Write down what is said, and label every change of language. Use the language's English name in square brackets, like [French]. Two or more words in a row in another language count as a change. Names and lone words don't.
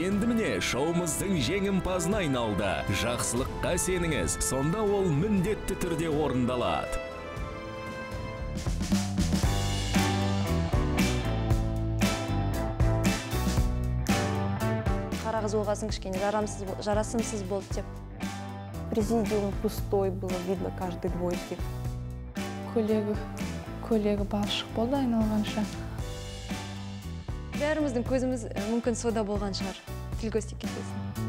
[Kazakh] Енді міне шоуымыздың жеңімпазына айналды. Жақсылыққа сеніңіз, сонда ол міндетті түрде орындалады. Қыз болғасын кішкене жарасымсыз болды деп. [Russian] Президиум пустой было видно каждый гвоздик. [Kazakh] Көйлегі балшық болды айналғанша. Бәріміздің көзіміз мүмкін сода болған шығар. Тіл көз тиіп кетпесін.